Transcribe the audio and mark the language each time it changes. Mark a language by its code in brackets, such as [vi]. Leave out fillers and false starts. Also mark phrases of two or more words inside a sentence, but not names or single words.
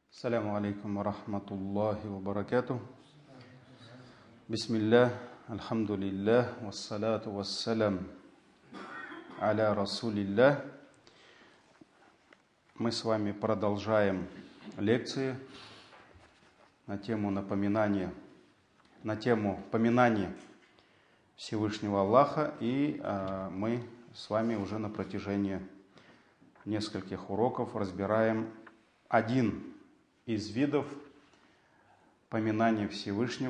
[ar] السلام عليكم ورحمة الله وبركاته. بسم الله، الحمد لله، والصلاة والسلام على رسول الله. [ru] Мы с вами продолжаем лекции на тему поминания Всевышнего Аллаха, и мы с вами уже на протяжении нескольких уроков разбираем один из видов поминания Всевышнего.